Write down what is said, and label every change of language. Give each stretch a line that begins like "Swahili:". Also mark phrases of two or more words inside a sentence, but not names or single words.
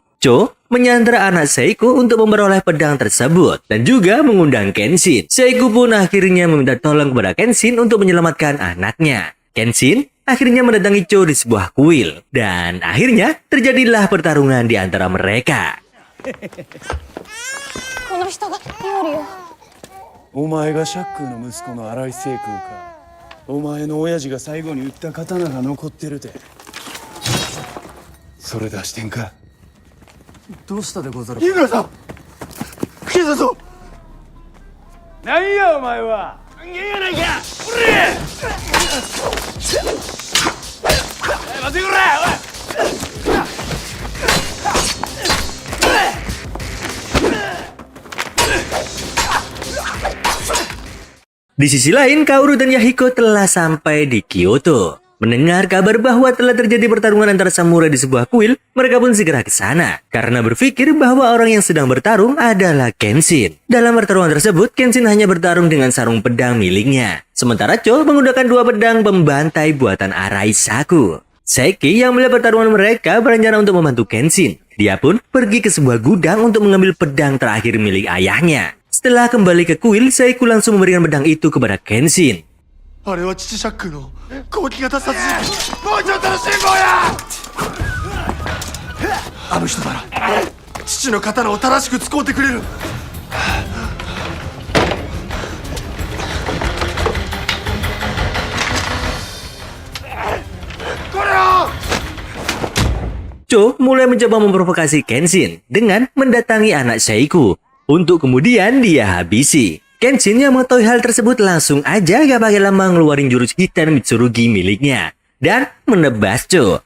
Indonesian: Cho menyandera anak Seiko untuk memperoleh pedang tersebut dan juga mengundang Kenshin. Seiko pun akhirnya meminta tolong kepada Kenshin untuk menyelamatkan anaknya. Kenshin akhirnya mendatangi Cho di sebuah kuil dan akhirnya terjadilah pertarungan di antara mereka.
Japanese: この人が料理を。お前がシャックーの息子の荒井聖空か。お前の親父が最後に売った刀が残ってるて。それ出してんか。どうしたでござる井村さん警察を。何やお前は。人間やないか。おれ。待てくれ。
Indonesian: Di sisi lain, Kaoru dan Yahiko telah sampai di Kyoto. Mendengar kabar bahwa telah terjadi pertarungan antara samurai di sebuah kuil, mereka pun segera ke sana karena berpikir bahwa orang yang sedang bertarung adalah Kenshin. Dalam pertarungan tersebut, Kenshin hanya bertarung dengan sarung pedang miliknya, sementara Cho menggunakan 2 pedang pembantai buatan Araisaku. Seki yang melihat pertarungan mereka berencana untuk membantu Kenshin. Dia pun pergi ke sebuah gudang untuk mengambil pedang terakhir milik ayahnya. Setelah kembali ke kuil, Seiku langsung memberikan pedang itu kepada Kenshin.
Japanese: あれは父シャックーの後期型殺人鬼。もうちょっとの辛抱や。あの人なら父の刀を正しく使うてくれる。これを。
Indonesian: Cho mulai mencoba memprovokasi Kenshin dengan mendatangi anak Seiku untuk kemudian dia habisi. Kenshin yang mengetahui hal tersebut langsung aja gak pakai lama ngeluarin jurus hitam Mitsurugi miliknya dan menebas Cho.